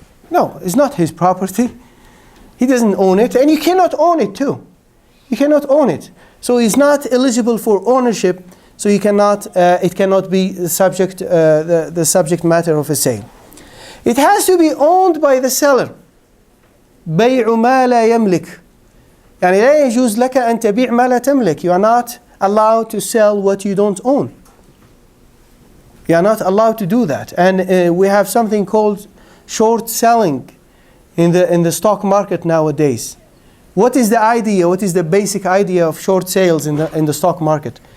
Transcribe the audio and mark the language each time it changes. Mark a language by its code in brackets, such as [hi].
[en] No, it's not his property. He doesn't own it, and you cannot own it too. You cannot own it. So he's not eligible for ownership, so it cannot be the subject matter of a sale. It has to be owned by the seller. [ar] بيع ما لا يملك. يعني لا يجوز لك أن تبيع ما لا تملك. [en] You are not allowed to sell what you don't own. You are not allowed to do that. And we have something called short selling in the stock market nowadays. What is the idea? What is the basic idea of short sales in the stock market?